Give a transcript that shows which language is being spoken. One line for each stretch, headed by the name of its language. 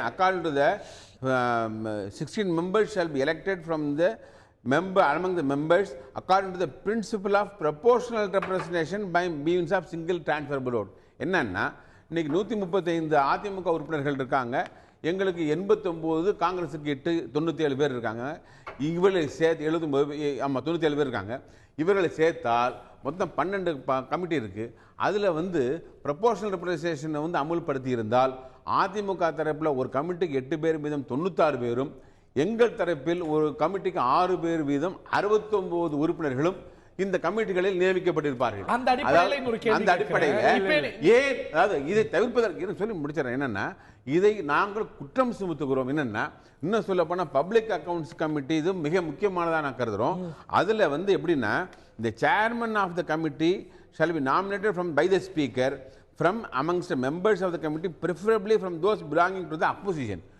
English: According to the 16 members shall be elected from the member among the members according to the principle of proportional representation by means of single transferable vote.
Tamil: என்னன்னா இன்னைக்கு 135 அதிமுக உறுப்பினர்கள் இருக்காங்க, எங்களுக்கு 89, காங்கிரஸுக்கு 8, 97 பேர் இருக்காங்க. இவர்களை சேர்த்து 97 பேர் இருக்காங்க. இவர்களை சேர்த்தால் மொத்தம் 12 கமிட்டி இருக்கு. அதில் வந்து ப்ரொபோர்ஷனல் ரெப்ரசன்டேஷனை வந்து அமுல்படுத்தி இருந்தால் அதிமுக தரப்பில் ஒரு கமிட்டிக்கு 8 பேர் வீதம் 96 பேரும், எங்கள் தரப்பில் ஒரு கமிட்டிக்கு 6 பேர் வீதம் 69 உறுப்பினர்களும் இந்த கமிட்டிகளில் நியமிக்கப்பட்டிருப்பார்கள். அந்த அடிப்படையில் ஏன் அதாவது இதை தவிர்ப்பதற்கு சொல்லி முடிச்சிடறேன். என்னன்னா இதை நாங்கள் குற்றம் சுமத்துகிறோம். என்னன்னா இன்னும் சொல்ல போனா பப்ளிக் அக்கவுண்ட்ஸ் கமிட்டி இது மிக முக்கியமானதாக நான் கருதுறோம். அதுல வந்து எப்படின்னா
English: the chairman of the committee shall be nominated by the speaker from amongst the members of the committee, preferably from those belonging to the opposition.